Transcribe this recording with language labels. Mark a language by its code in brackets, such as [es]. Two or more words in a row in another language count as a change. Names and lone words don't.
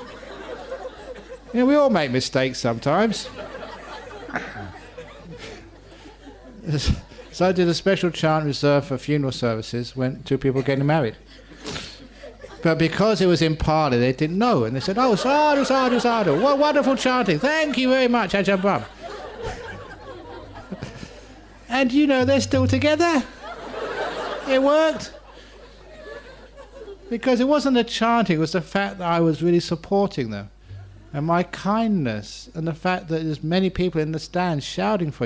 [en] We all make mistakes sometimes. So I did a special chant reserved for funeral services when two people getting married. But because it was in Pali, they didn't know. And they said, [pi] oh, sadhu, sadhu, sadhu. [en] What wonderful chanting. Thank you very much, Ajahn Brahm. And they're still together. It worked. Because it wasn't the chanting, it was the fact that I was really supporting them. And my kindness and the fact that there's many people in the stands shouting for you.